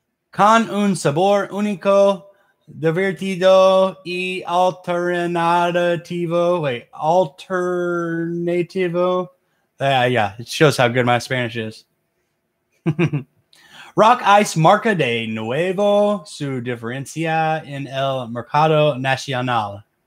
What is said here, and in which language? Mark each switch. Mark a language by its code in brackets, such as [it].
[es] Con un sabor único, divertido y alternativo. [en] Wait, alternativo. Yeah, it shows how good my Spanish is. [es] Rock Ice marca de nuevo su diferencia en el mercado nacional.